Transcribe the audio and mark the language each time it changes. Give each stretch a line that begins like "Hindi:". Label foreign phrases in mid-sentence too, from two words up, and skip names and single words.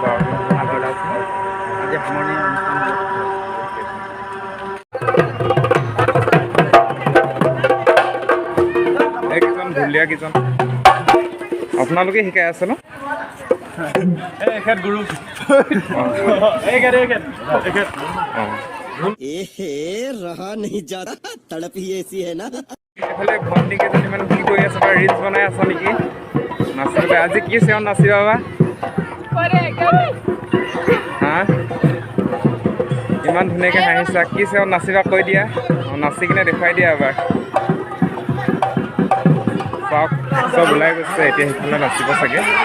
Assamese: আজি লাষ্ট ন? আজি সামৰণি অনুষ্ঠান হ'ব। এইকেইজন ঢুলীয়া কেইজন আপোনালোকে শিকাই আছে ন? এখেত গুৰু।
Hindi: रहा नहीं जाता, तड़प ही ऐसी है ना।
Assamese: এইফালে ভণ্টি কেইজনীমান কি কৰি আছে বা? ৰিলচ বনাই আছা নেকি? নাচিবলৈ আজি কি চেৱন নাচিবা বা? হা, ইমান ধুনীয়াকৈ হাঁহিছা, কি চেৱন নাচিবা কৈ দিয়া। অঁ, নাচি কিনে দেখুৱাই দিয়া এবাৰ। চাওক চব ওলাই গৈছে, এতিয়া সেইফালে নাচিব চাগে।